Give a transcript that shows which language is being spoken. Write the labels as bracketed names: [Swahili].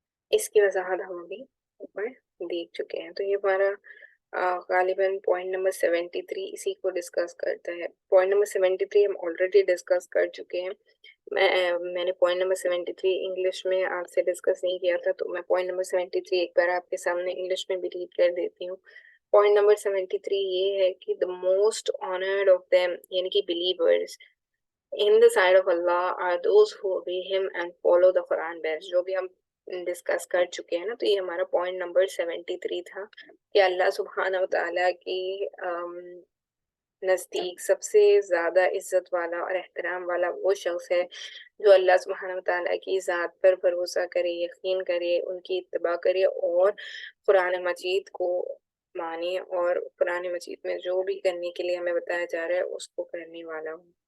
[Urdu] اس کی وضاحت ہم ابھی اوپر دیکھ چکے ہیں. تو یہ ہمارا غالباً پوائنٹ نمبر 73 اسی کو ڈسکس کرتا ہے. پوائنٹ نمبر 73 ہم آلریڈی ڈسکس کر چکے ہیں. میں نے پوائنٹ نمبر 73 انگلش میں آپ سے ڈسکس نہیں کیا تھا، تو میں پوائنٹ نمبر 73 ایک بار آپ کے سامنے انگلش میں بھی ریڈ کر دیتی ہوں. پوائنٹ نمبر 73 یہ ہے کہ [English] the most honored of them، [Urdu] یعنی کہ [English] believers in the sight of Allah are those who obey him and follow the Quran best. [Urdu] جو بھی ہم ڈسکس کر چکے ہیں نا. تو یہ ہمارا پوائنٹ نمبر 73 تھا کہ اللہ سبحانہ و تعالیٰ کی نزدیک سب سے زیادہ عزت والا اور احترام والا وہ شخص ہے جو اللہ سبحانہ و تعالیٰ کی ذات پر بھروسہ کرے، یقین کرے، ان کی اتباع کرے اور قرآن مجید کو مانے اور قرآن مجید میں جو بھی کرنے کے لیے ہمیں بتایا جا رہا ہے اس کو کرنے والا ہو.